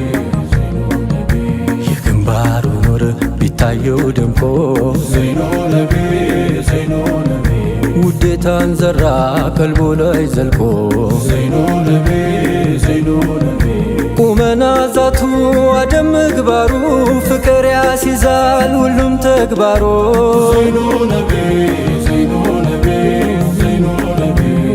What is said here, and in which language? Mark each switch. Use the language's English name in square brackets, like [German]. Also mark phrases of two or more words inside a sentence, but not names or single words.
[Amharic] የግንባሩ ኑር ቢታየው ደምቆ [Arabic] زين النبي زين النبي [Amharic] ውዴታን ዘራ ቀልቦ ላይ ዘልቆ [Arabic] زين النبي زين النبي [Amharic] ቁመና ዛቱ አደም ምግባሩ ፍቅር ያስይዛል ሁሉም ተግባሩ [Arabic] زين النبي زين النبي زين النبي